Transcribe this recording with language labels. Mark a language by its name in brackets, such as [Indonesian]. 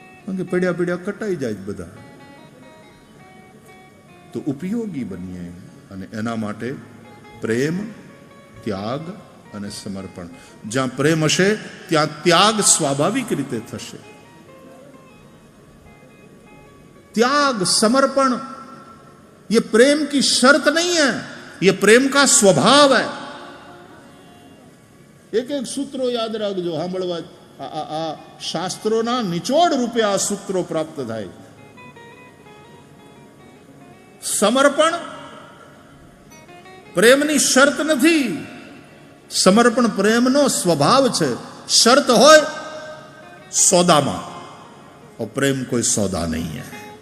[Gujarati] કારણ કે પડ્યા પડ્યા કટાઈ જાય બધા. તો ઉપયોગી બનીએ અને એના માટે પ્રેમ, ત્યાગ અને સમર્પણ. જ્યાં પ્રેમ હશે ત્યાં ત્યાગ સ્વાભાવિક રીતે થશે. [Hindi] त्याग समर्पण ये प्रेम की शर्त नहीं है, ये प्रेम का स्वभाव है. [Gujarati] एक एक सूत्रो याद રાખજો, સાંભળવા આ શાસ્ત્રોના નિચોડ રૂપે આ સૂત્રો પ્રાપ્ત થાય. સમર્પણ પ્રેમની શરત નથી, સમર્પણ પ્રેમનો સ્વભાવ છે. શરત હોય सौदाમાં, [Hindi] और प्रेम कोई सौदा नहीं है.